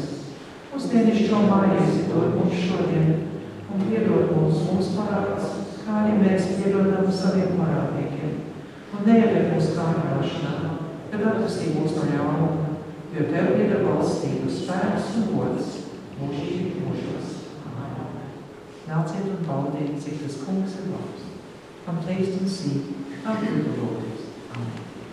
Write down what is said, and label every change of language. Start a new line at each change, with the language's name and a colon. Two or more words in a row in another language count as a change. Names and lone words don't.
Latvian: Mūsu dienascho maizi dod mums šodien, un piedod mums mūsu parādus, kā arī mēs piedodam saviem parādniekiem. Un neieved mūsu kārdināšanā, bet atvestī mūs no ļaunuma, jo tev ir valstība, spēks un gods mūžīgi mūžos. Nāciet un baudiet, cik tas kungs ir labs.
English: Come taste and see how good the Lord is. Amen.